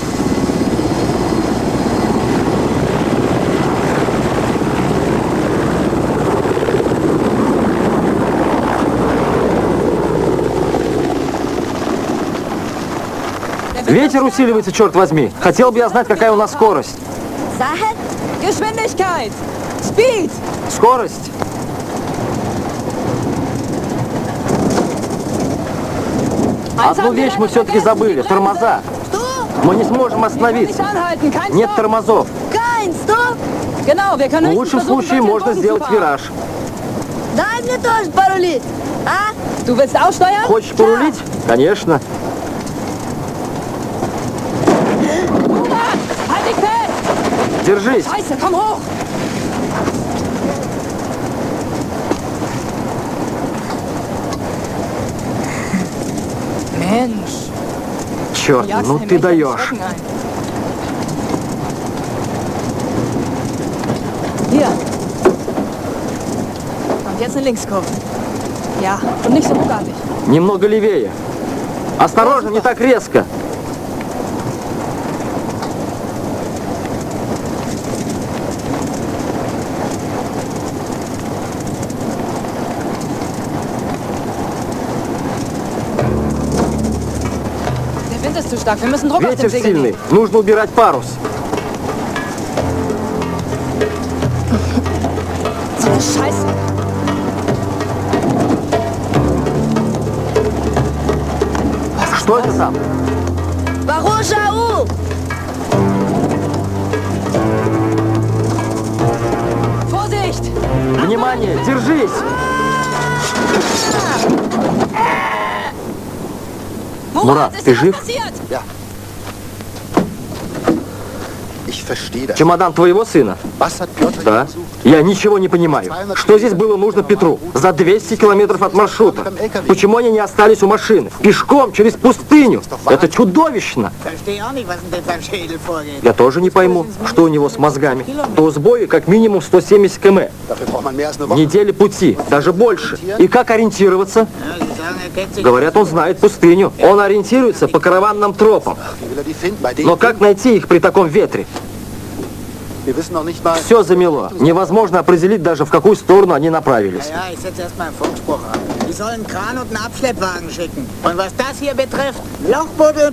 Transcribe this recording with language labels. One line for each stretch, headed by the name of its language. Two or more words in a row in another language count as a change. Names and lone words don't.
Russian: Ветер усиливается, черт возьми. Хотел бы я знать, какая у нас скорость. Сахар?
German: Geschwindigkeit! Speed!
Russian: Скорость? Одну вещь мы все-таки забыли. Тормоза. Мы не сможем остановиться. Нет тормозов.
German: Kein Stopp! Genau, wir können
Russian: В лучшем случае можно сделать вираж. Дай мне тоже порулить, а?
German: Du willst auch steuern?
Russian: Хочешь порулить? Конечно.
German: Murat, halt dich fest!
Russian: Держись.
German: Scheiße, komm hoch! Mensch,
Russian: Черт,
German: jagst
Russian: ну
German: ein
Russian: ты
German: mächtiges
Russian: даешь.
German: Schrecken ein. Hier. Und jetzt eine Linkskurve. Ja, und nicht so ruckartig.
Russian: Немного левее. Осторожно, не так резко.
German: Der Wind ist zu stark. Wir müssen Druck auf
Russian: Ветер
German: den Segel
Russian: сильный.
German: nehmen.
Russian: Нужно убирать парус.
German: Scheiße.
Russian: Что это там? Барушау!
German: Vorsicht!
Russian: Внимание, держись! Мурат,
German: ist
Russian: ты
German: dir was
Russian: жив?
German: passiert? Ich verstehe das.
Russian: Чемодан твоего сына?
German: Was hat Piotr
Russian: Да.
German: gesucht?
Russian: Я ничего не понимаю. Что здесь было нужно Петру? За 200 километров от маршрута. Почему они не остались у машины? Пешком через пустыню. Это чудовищно. Я тоже не пойму, что у него с мозгами. До сбоя как минимум 170 км.
German: Dafür braucht man mehr als eine Woche.
Russian: Недели пути, даже больше. И как ориентироваться? Говорят, он знает пустыню. Он ориентируется по караванным тропам.
German: Wie will er die finden? Bei dem
Russian: Но как найти их при таком ветре?
German: Wir wissen noch nicht mal.
Russian: Все замело. Невозможно определить даже, в какую сторону они направились.
German: Ja, ich setze erstmal einen Funkspruch an. Die sollen einen Kran und einen Abschleppwagen schicken. Und was das hier betrifft, Lochbuddel...